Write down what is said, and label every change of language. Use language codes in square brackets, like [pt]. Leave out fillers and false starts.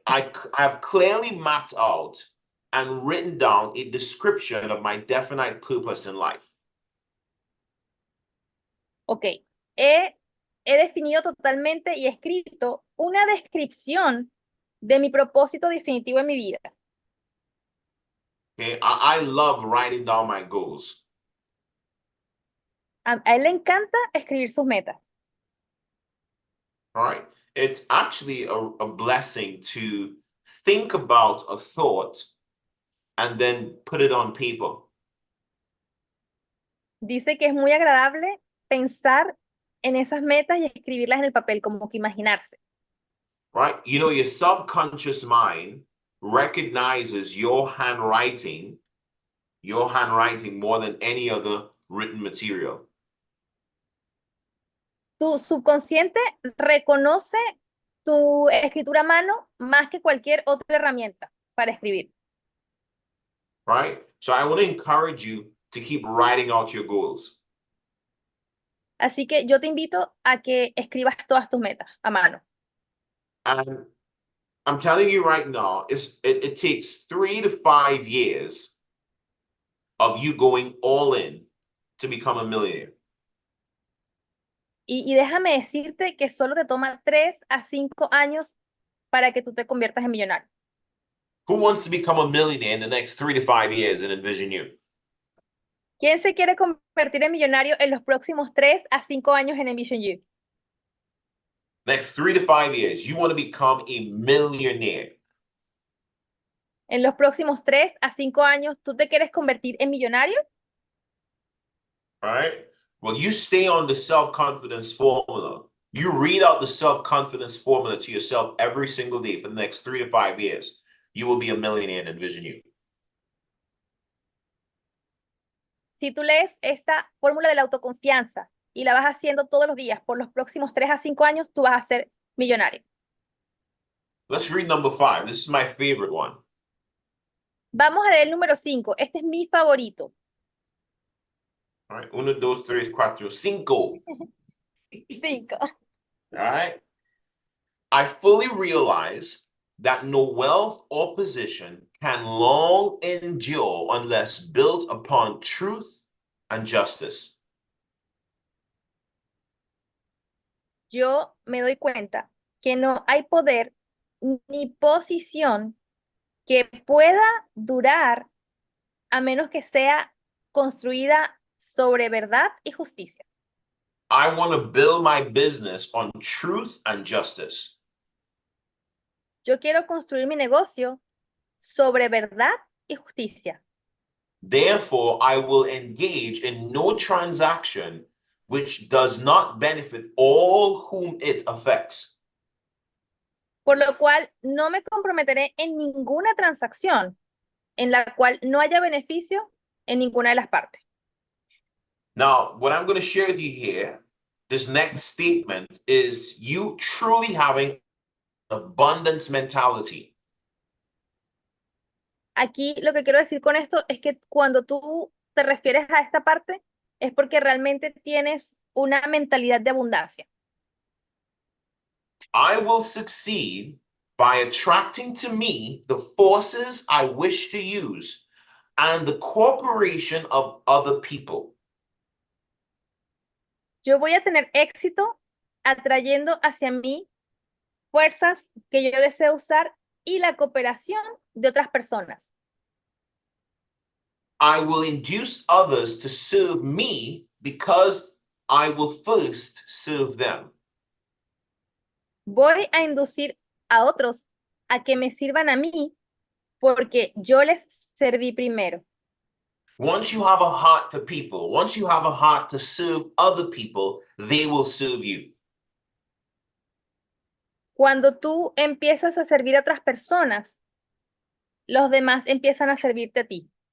[en] I've clearly mapped out and written down a description of my definite purpose in life. [es] Ok, he definido totalmente y escrito una descripción de mi propósito definitivo en mi vida. [en] Okay, I love writing down my goals. [es] A él le encanta escribir sus metas. [en] All right. It's actually a blessing to think about a thought and then put it on paper. [es] Dice que es muy agradable pensar en esas metas y escribirlas en el papel, como que imaginarse. [en] Right? You know, your subconscious mind recognizes your handwriting more than any other written material. [es] Tu subconsciente reconoce tu escritura a mano más que cualquier otra herramienta para escribir. [en] Right? So I want to encourage you to keep writing out your goals. [es] Así que yo te invito a que escribas todas tus metas a mano. [en] And I'm telling you right now, it takes 3 to 5 years of you going all in to become a millionaire. [es] Y déjame decirte que solo te toma 3 a 5 años para que tú te conviertas en millonario. [en] Who wants to become a millionaire in the next 3 to 5 years and envision you? [es] ¿Quién se quiere convertir en millonario en los próximos 3 a 5 años en Envision You? [en] Next 3 to 5 years, you want to become a millionaire. [es] En los próximos 3 a 5 años, ¿tú te quieres convertir en millonario? [en] All right. Well, you stay on the self-confidence formula. You read out the self-confidence formula to yourself every single day for the next 3 to 5 years. You will be a millionaire and envision you. [es] Si tú lees esta fórmula de la autoconfianza y la vas haciendo todos los días por los próximos 3 a 5 años, tú vas a ser millonario. [en] Let's read number 5. This is my favorite one. [es] Vamos a leer el número 5. Este es mi favorito. [en] All right. 1, 2, 3, 4, 5. 5. All right. I fully realize that no wealth or position can long endure unless built upon truth and justice. [es] Yo me doy cuenta que no hay poder ni posición que pueda durar a menos que sea construida sobre verdad y justicia. [en] I want to build my business on truth and justice. [es] Yo quiero construir mi negocio sobre verdad y justicia. [en] Therefore, I will engage in no transaction which does not benefit all whom it affects. [es] Por lo cual no me comprometeré en ninguna transacción en la cual no haya beneficio en ninguna de las partes. [en] Now, what I'm going to share with you here, this next statement, is you truly having abundance mentality. [es] Aquí lo que quiero decir con esto es que cuando tú te refieres a esta parte es porque realmente tienes una mentalidad de abundancia. [en] I will succeed by attracting to me the forces I wish to use and the cooperation of other people. [es] Yo voy a tener éxito atrayendo hacia mí fuerzas que yo deseo usar y la cooperación de otras personas. [en] I will induce others to serve me because I will first serve them. [es] Voy a inducir a otros a que me sirvan a mí porque yo les serví primero. [en] Once you have a heart for people, once you have a heart to serve other people, they will serve you. [es] Cuando tú empiezas a servir a otras personas, los demás empiezan a servirte a ti.